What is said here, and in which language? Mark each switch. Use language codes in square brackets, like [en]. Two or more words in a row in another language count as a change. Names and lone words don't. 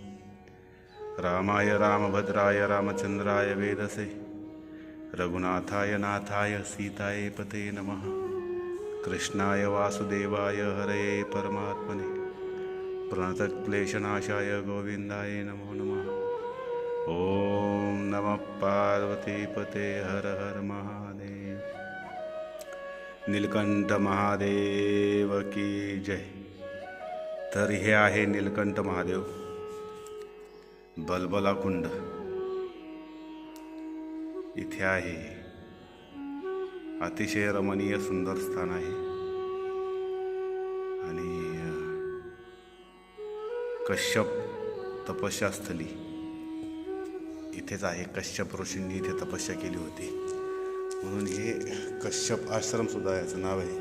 [sa] रामाय रामभद्राय रामचंद्राय वेदसे रघुनाथाय नाथाय सीताय पते नमः। कृष्णाय वासुदेवाय हरये परमात्मने प्रणतक्लेशनाशाय गोविंदाय नमो नमः। ओम नमः पार्वतीपते हर हर महादेव। [hi] नीलकंठ महादेव की जय। [mr] तर हे आहे नीलकंठ महादेव बलबला कुंड इथे आहे। अतिशय रमणीय सुंदर स्थान आहे आणि कश्यप तपस्यास्थली इथेच आहे। कश्यप ऋषींनी इथे तपस्या केली होती म्हणून हे कश्यप आश्रम सुद्धा याचं नाव आहे।